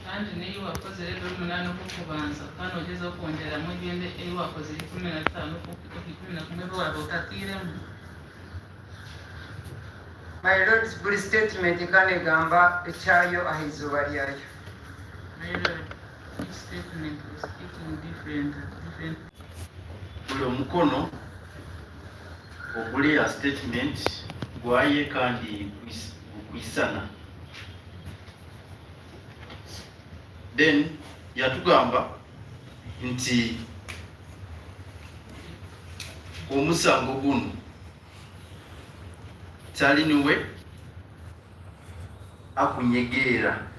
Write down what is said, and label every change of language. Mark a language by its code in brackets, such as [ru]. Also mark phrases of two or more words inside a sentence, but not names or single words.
[nyn] kandi niyo wakoze rero 8 okukubanza kandi ogeza okwongeramu egende eyo wakoze 15 11 bwewaba otatiiremu. [en] My Lord, [nyn] buli statement kandi egamba ekyayo ah'izooba lyayo. [en] My Lord, each statement is speaking different. [nyn] Buli omukono oguli ya statement gwaye kandi gukwisana. Then yatugamba nti omusango guno taliniwe akunyegeera.